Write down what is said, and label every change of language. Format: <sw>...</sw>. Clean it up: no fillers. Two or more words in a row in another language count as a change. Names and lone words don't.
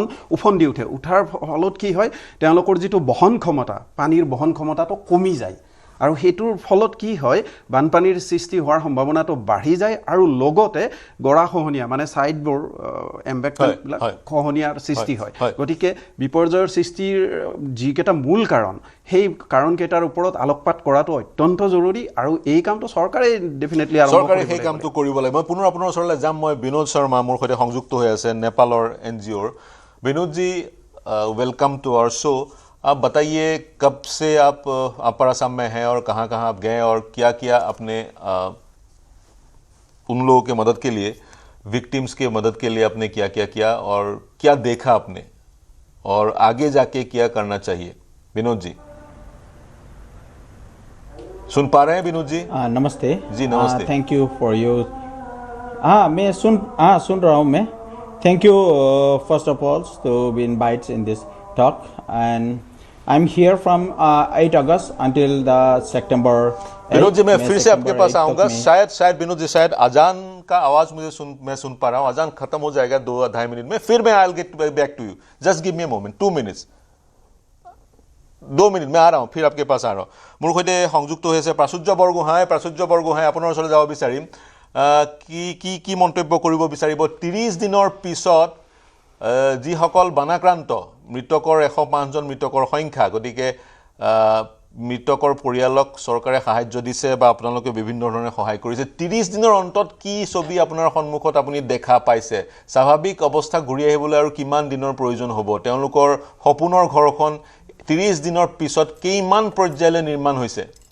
<as>উফন্দি উঠে উঠাৰ ফলত কি হয় তেওঁলোকৰ যেটো বহন ক্ষমতা পানীৰ বহন ক্ষমতাটো কমি যায় আৰু হেতুৰ ফলত কি হয় বানপানীৰ সৃষ্টি হোৱাৰ সম্ভাৱনাটো বাঢ়ি যায় আৰু লগতে গৰাখহনীয়া মানে সাইডবোৰ এমবেকমেন্টবিলাক খহনীয়াৰ সৃষ্টি হয় গতিকে বিপৰ্যয়ৰ সৃষ্টিৰ যিকেটা মূল কাৰণ সেই কাৰণকেইটাৰ ওপৰত আলোকপাত কৰাটো অত্যন্ত জৰুৰী আৰু এই কামটো চৰকাৰে ডেফিনেটলি আৰম্ভ কৰিব চৰকাৰে সেই কামটো কৰিব লাগে মই পুনৰ আপোনাৰ ওচৰলৈ যাম মই বিনোদ শৰ্মা মোৰ সৈতে সংযুক্ত হৈ আছে নেপালৰ এনজিঅ'ৰ বিনোদ</as> <hi>जी</hi> <en>welcome to our show</en> <hi>आप बताइए कब से आप अपर असम में हैं और कहाँ-कहाँ आप गए और क्या-क्या आपने उन लोगों के मदद के लिए विक्टिम्स के मदद के लिए आपने क्या-क्या किया और क्या देखा आपने और आगे जाके क्या करना चाहिए विनोद जी सुन पा रहे हैं विनोद जी नमस्ते जी नमस्ते</hi> <en>thank you for your</en> <hi>मैं सुन रहा हूँ मैं</hi> <en>thank you first of all to be invited in this talk and I'm here from 8 August until the September</en> <hi>विनोद जी मैं फिर से आपके पास आऊंगा शायद विनोद जी शायद अजान का आवाज मैं सुन पा रहा हूं अजान खत्म हो जाएगा 2-2.5 मिनट में फिर मैं</hi> <en>I will get back to you just give me a moment</en> <hi>2 मिनट्स 2 मिनट मैं आ रहा हूं फिर आपके पास आ रहा हूं</hi> <as>মোৰ সৈতে সংযুক্ত হৈছে প্ৰাচুৰ্য বৰগোহাঁই আপোনাৰ ওচৰলৈ যাব বিচাৰিম কি মন্তব্য কৰিব বিচাৰিব 30 দিনৰ পিছত যিসকল বানাক্ৰান্ত মৃতকৰ 105 জন মৃতকৰ সংখ্যা গতিকে মৃতকৰ পৰিয়ালক চৰকাৰে সাহায্য দিছে বা আপোনালোকে বিভিন্ন ধৰণে সহায় কৰিছে 30 দিনৰ অন্তত কি ছবি আপোনাৰ সন্মুখত আপুনি দেখা পাইছে স্বাভাৱিক অৱস্থা ঘূৰি আহিবলৈ আৰু কিমান দিনৰ প্ৰয়োজন হ'ব তেওঁলোকৰ সপোনৰ ঘৰখন 30 দিনৰ পিছত কিমান পৰ্যায়লৈ নিৰ্মাণ হৈছে</as>